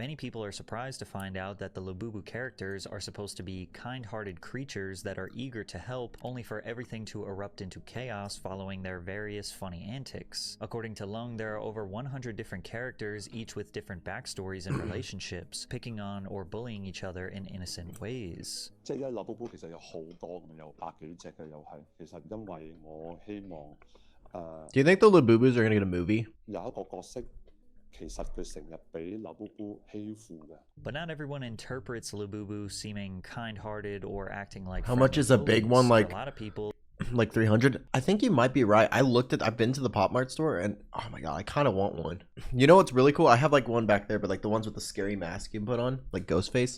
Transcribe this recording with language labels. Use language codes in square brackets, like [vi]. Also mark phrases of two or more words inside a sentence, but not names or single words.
[en] Many people are surprised to find out that the Labubu characters are supposed to be kind-hearted creatures that are eager to help, only for everything to erupt into chaos following their various funny antics. According to Lung, there are over 100 different characters, each with different backstories and relationships, picking on or bullying each other in innocent ways. [yue] 即係因為 Labubu 其實有好多咁，有百幾隻嘅又係。其實因為我希望 [en] Do you think the Labubus are gonna get a movie? [yue] 有一個角色，其實佢成日俾 Labubu 欺負嘅。 [en] But not everyone interprets Labubu seeming kind-hearted or acting like— How much is a big bullies. one? Like a lot of people— like 300? I think you might be right. I've been to the Pop Mart store, and oh my god, I kind of want one. You know what's really cool? I have like one back there, but like the ones with the scary mask you can put on, like Ghostface.